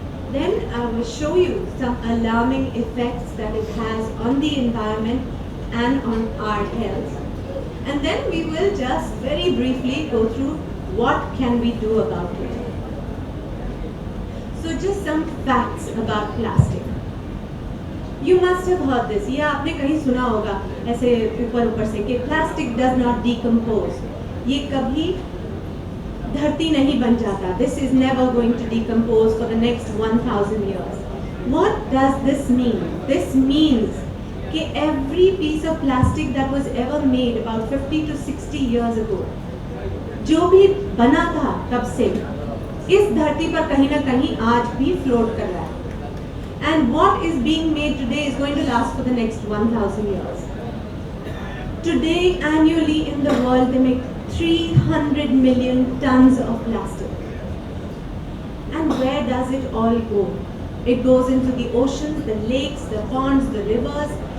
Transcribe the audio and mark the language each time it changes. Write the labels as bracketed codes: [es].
[en] Then I will show you some alarming effects that it has on the environment and on our health. And then we will just very briefly go through what can we do about it. So just some facts about plastic. You must have heard this. [hi] ये आपने कहीं सुना होगा ऐसे ऊपर से कि [en] plastic does not decompose. [hi] ये कभी धरती नहीं बन जाता. [en] This is never going to decompose for the next 1000 years. What does this mean? This means कि every piece of plastic that was ever made about 50 to 60 years ago, [hi] जो भी बना था तब से इस धरती पर कहीं ना कहीं आज भी फ्लोट कर रहा है. [en] And what is being made today is going to last for the next 1000 years. Today, annually in the world, they make 300 million tons of plastic. And where does it all go? It goes into the oceans, the lakes, the ponds, the rivers.